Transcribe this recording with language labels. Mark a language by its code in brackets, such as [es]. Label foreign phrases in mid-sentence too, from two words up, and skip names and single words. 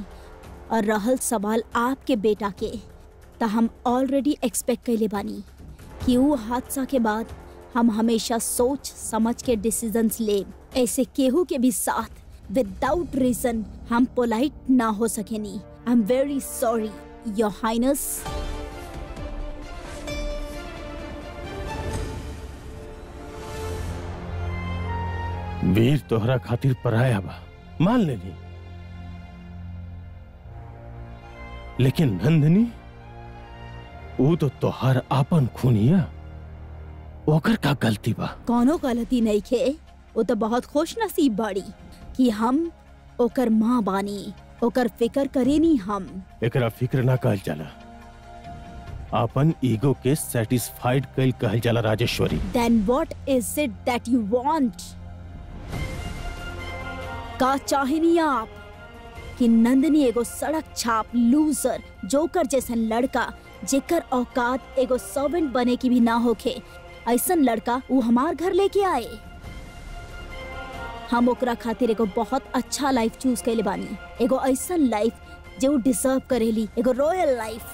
[bho] और रहल सवाल आपके बेटा के, तो हम ऑलरेडी एक्सपेक्ट कैले बानी कि वो हादसा के बाद हम हमेशा सोच समझ के डिसीजंस ले। ऐसे केहू के भी साथ [en] without reason [bho] हम पोलाइट ना हो सकेनी। [en] I am very sorry your highness. [bho] वीर तोहरा खातिर पराया बा, मान लेनी, लेकिन नंदनी वो तो तोहार आपन खूनिया, ओकर का गलती बा? कोनो गलती नहीं खे। वो तो बहुत खुश नसीब बाड़ी कि हम ओकर माँ बानी, ओकर फिकर करेनी हम। एकरा फिक्र ना कहल जाला, आपन ईगो के सेटिस्फाइड कल कहल जाला राजेश्वरी। [en] Then what is it that you want? [bho] का चाहेनी आप? कि नंदिनी एगो सड़क छाप [en] loser joker [bho] जैसन लड़का जेकर औकात एगो सर्वेंट बने की भी ना होखे, ऐसन लड़का वो हमार घर लेके आए। हम ओकरा खातिर एगो बहुत अच्छा [en] life choose [bho] कैले बानी, एगो ऐसन लाइफ जो डिजर्व करेली, एगो [en] royal life.